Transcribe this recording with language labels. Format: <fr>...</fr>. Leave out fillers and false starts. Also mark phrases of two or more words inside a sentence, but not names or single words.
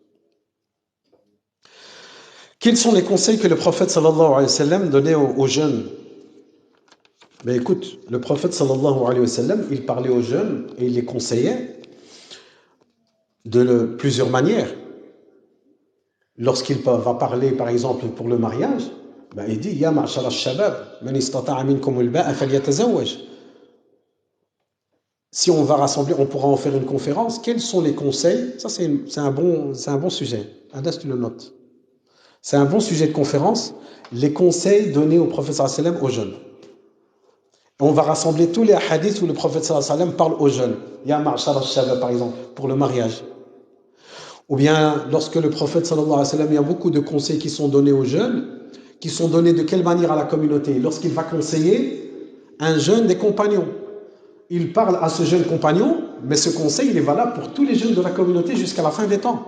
<fr>Quels sont les conseils que le prophète</fr> <ar>صلى الله عليه وسلم</ar> <fr>donnait aux jeunes? Ben écoute, le prophète</fr> <ar>صلى الله عليه وسلم,</ar> <fr>il parlait aux jeunes et il les conseillait de plusieurs manières. Lorsqu'il va parler, par exemple, pour le mariage, ben il dit «</fr> <ar>يا معشر الشباب من استطاع منكم الباءة فليتزوج</ar> <fr>» Si on va rassembler, on pourra en faire une conférence. Quels sont les conseils? Ça, c'est un bon sujet. Adas, tu le notes. C'est un bon sujet de conférence. Les conseils donnés au prophète</fr> <ar>صلى الله عليه وسلم</ar> <fr>aux jeunes. Et on va rassembler tous les hadiths où le prophète</fr> <ar>صلى الله عليه وسلم</ar> <fr>parle aux jeunes.</fr> <ar>يا معشر الشباب,</ar> <fr>par exemple, pour le mariage. Ou bien, lorsque le prophète</fr> <ar>صلى الله عليه وسلم,</ar> <fr>il y a beaucoup de conseils qui sont donnés aux jeunes, qui sont donnés de quelle manière à la communauté? Lorsqu'il va conseiller un jeune des compagnons. Il parle à ce jeune compagnon, mais ce conseil, il est valable pour tous les jeunes de la communauté jusqu'à la fin des temps.</fr>